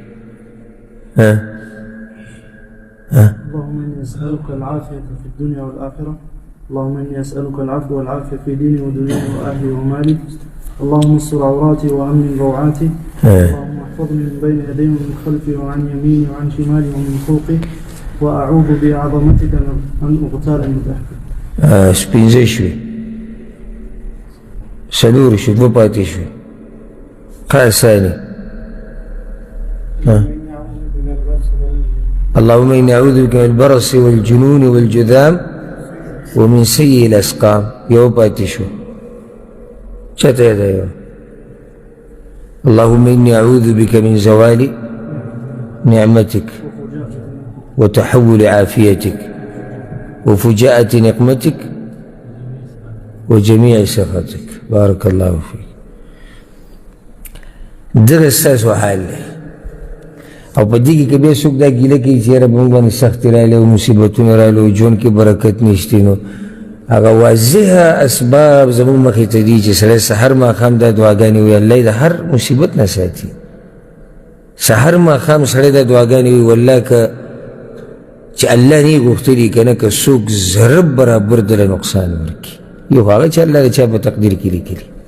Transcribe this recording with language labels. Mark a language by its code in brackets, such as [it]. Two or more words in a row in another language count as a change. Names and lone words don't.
[ar] اللهم إني أسألك العافية في الدنيا والآخرة اللهم إني أسألك العفو والعافية في ديني ودنياي وأهلي ومالي اللهم استر عوراتي وأمن روعاتي اللهم احفظني من بين يدي ومن خلفي وعن يميني وعن شمالي ومن فوقي وأعوذ بعظمتك أن أغتال من تحتي [ps] سپینځه شوي څلور شوي دوه پاتې شوي [ar] قال ثاني اللهم إني أعوذ بك من البرص والجنون والجذام ومن سيء الأسقام [ps] يو پاتې شو چاته یاد یو [ar] اللهم إني أعوذ بك من زوال نعمتك وتحول عافيتك وفجاءة نقمتك وجميع سخطك بارك الله فيك [ps] دغه ستاسو حال دی او په دې کې که بیا څوک دا ګیله کوي چې یاره موږ باندې سختي راغلې او مصیبتونه راغلې او ژوند کې برکت نشته نو هغه واضحه اسباب زموږ مخې ته دي چې سړی سحر ماښام دا دعاګانې وایي الله یې د هر مصیبت نه ساتي سحر ماښام سړی دا دعاګانې وایي والله که چې الله نه یې غوښتلي که نه که څوک ضرب برابر دله نقصان ورکړي یو هغه چې الله د چا په تقدیر کې لیکلي